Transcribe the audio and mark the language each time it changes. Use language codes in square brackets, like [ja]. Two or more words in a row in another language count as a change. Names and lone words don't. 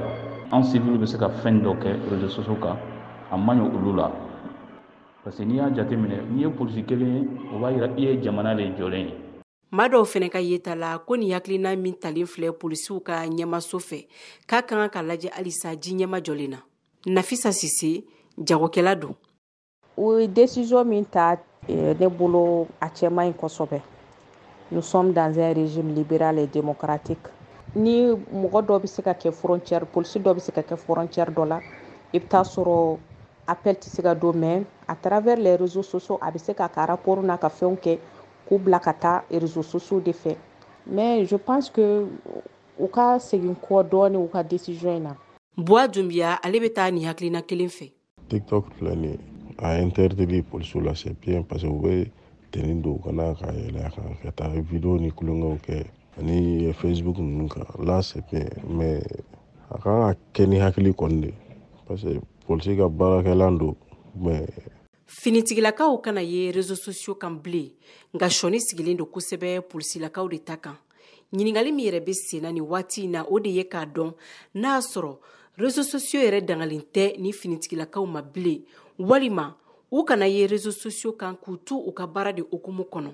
[bm] An civil bɛ se ka fɛn dɔ kɛ [fr] réseaux sociaux [bm] kan a man ɲi olu la [fr] parce que [bm] n'i y'a jateminɛ n'i ye police kelen ye o b'a yira i ye jamana de jɔlen ye. Maa dɔw fɛnɛ ka yeta la ko ni hakilina min talen filɛ polisiw ka ɲɛmaso fɛ k'a kan ka lajɛ halisa ji ɲɛma jɔlen na. Nafisa Sise jagokɛla don. O décision min ta ne bolo a cɛ man ɲi kosɛbɛ. [fr] Nous sommes dans un régime libéral et démocratique. [bm] Ni mɔgɔ dɔ bɛ se ka kɛ frontière, polisi dɔ bɛ se ka kɛ frontière dɔ la, i bɛ taa sɔrɔ appel tɛ se ka don [fr] mais à travers les réseaux sociaux [bm] a bɛ se ka rapport n'a ka fɛnw kɛ k'u bila ka taa [fr] réseaux sociaux [bm] de fɛ. [fr] Mais je pense que [bm] u ka segin kɔ dɔɔni u ka décision in na. Bois Doumbia ale bɛ taa ni hakilina kelen fɛ. TikTok filɛ nin ye a interdit polisiw la [fr] c'est bien parce que [bm] u bɛ teni don u kana ka yɛlɛ a kan ka taa vidéo ni kulonkɛw kɛ ani Facebook ninnu kan [fr] là c'est bien [bm] mais a kan ka kɛ ni hakili kɔni de [fr] parce que [bm] polisi ka baarakɛlan don mais finitigilakaw kana ye [fr] réseaux sociaux [bm] kan bilen nka sɔni sigilen don kosɛbɛ polisilakaw de ta kan. Ɲiningali min yɛrɛ bɛ senna ni waati in na o de ye k'a dɔn n'a y'a sɔrɔ [fr] réseaux sociaux [bm] yɛrɛ dangalen tɛ ni finitigilakaw ma bilen walima u kana ye [fr] réseaux sociaux [bm] kan k'u to u ka baara de okumu kɔnɔ.